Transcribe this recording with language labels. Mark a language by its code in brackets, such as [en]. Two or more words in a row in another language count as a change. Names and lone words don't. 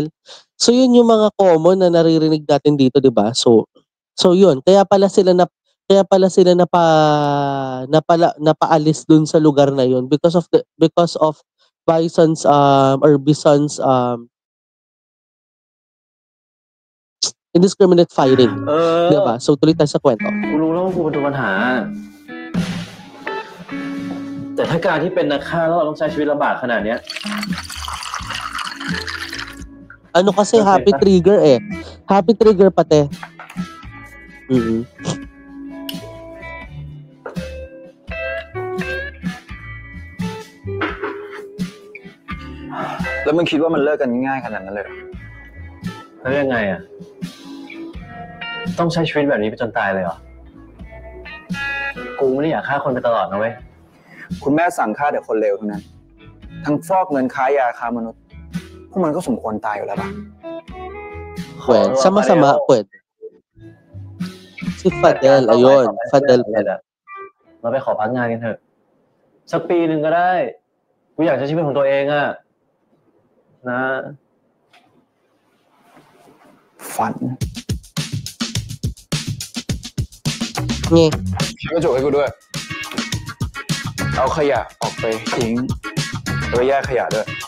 [tl] So yun yung mga common na naririnig natin dito, 'di ba? So yun, kaya pala sila napaalis dun sa lugar na yun [en] because of Bison's indiscriminate firing. [tl] Diba? So tuloy tayo sa kwento. [th] กูรู้แล้วว่ากูเป็นตัวปัญหาแต่ถ้าการที่เป็นนักฆ่าแล้วเราต้องใช้ชีวิตลำบากขนาดเนี้ย [tl] Ano kasi [en] happy trigger [tl] eh. [en] Happy trigger pati. [th] แล้วมึงคิดว่ามันเลิกกันง่ายขนาดนั้นเลยเหรอ แล้วยังไงอ่ะต้องใช้ชีวิตแบบนี้ไปจนตายเลยเหรอกูไม่ได้อยากฆ่าคนไปตลอดนะเว้ย คุณแม่สั่งฆ่าแต่คนเลวเท่านั้นทั้งฟอกเงินค้ายาค้ามนุษย์พวกมันก็สมควรตายอยู่แล้วป่ะ [tl] Well, sama-sama pwede. Si Fadel, ayun. Fadel [th] เอะเราไปขอพักงานกันเถอะ สักปีหนึ่งก็ได้ กูอยากใช้ชีวิตของตัวเองอะนะ ฝัน นี่ กระจกให้กูด้วย เอาขยะออกไปทิ้งแล้วก็แยกขยะด้วย